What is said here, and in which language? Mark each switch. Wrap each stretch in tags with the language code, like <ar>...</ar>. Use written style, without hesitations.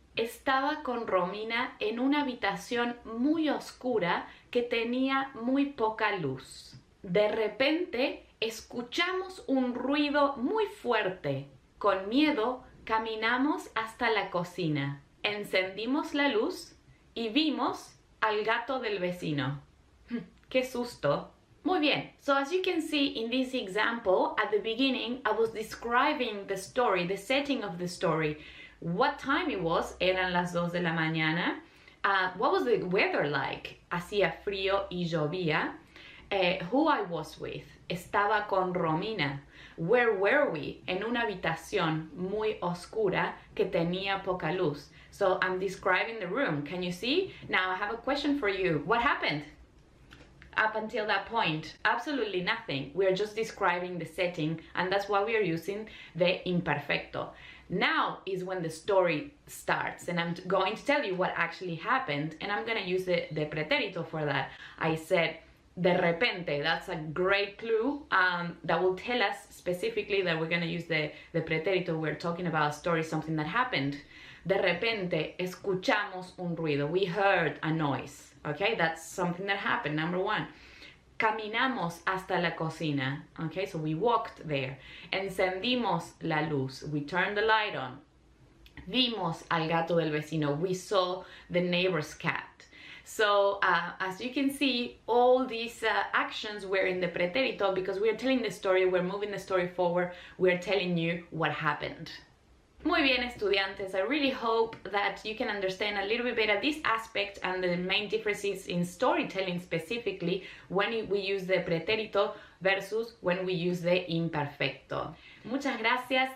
<es>Estaba con Romina en una habitación muy oscura que tenía muy poca luz. De repente escuchamos un ruido muy fuerte. Con miedo caminamos hasta la cocina. Encendimos la luz y vimos al gato del vecino. ¡Qué susto! Muy bien,</es> <en>so as you can see in this example, at the beginning I was describing the story, the setting of the story. What time it was,</en> <es>eran las 2 de la mañana.</es> <en>What was the weather like?</en> <es>Hacía frío y llovía.</es> <en>who I was with.</en> <es>Estaba con Romina.</es> <en>Where were we?</en> <es>En una habitación muy oscura que tenía poca luz.</es> <en>So I'm describing the room. Can you see? Now I have a question for you. What happened? Up until that point, absolutely nothing. We are just describing the setting, and that's why we are using the imperfecto. Now is when the story starts, and I'm going to tell you what actually happened, and I'm going to use the pretérito for that. I said,</en> <es>de repente.</es> <en>That's a great clue that will tell us specifically that we're going to use the pretérito. We're talking about a story, something that happened.</en> <es>De repente, escuchamos un ruido.</es> <en>We heard a noise. Okay, that's something that happened, number one.</en> <es>Caminamos hasta la cocina.</es> <en>Okay, so we walked there.</en> <es>Encendimos la luz.</es> <en>We turned the light on.</en> <es>Vimos al gato del vecino.</es> <en>We saw the neighbor's cat. So as you can see, all these actions were in the pretérito because we're telling the story, we're moving the story forward, we're telling you what happened.</en> <es>Muy bien, estudiantes.</es> <en>I really hope that you can understand a little bit better this aspect and the main differences in storytelling specifically when we use the pretérito versus when we use the imperfecto.</en> <es>Muchas gracias.</es>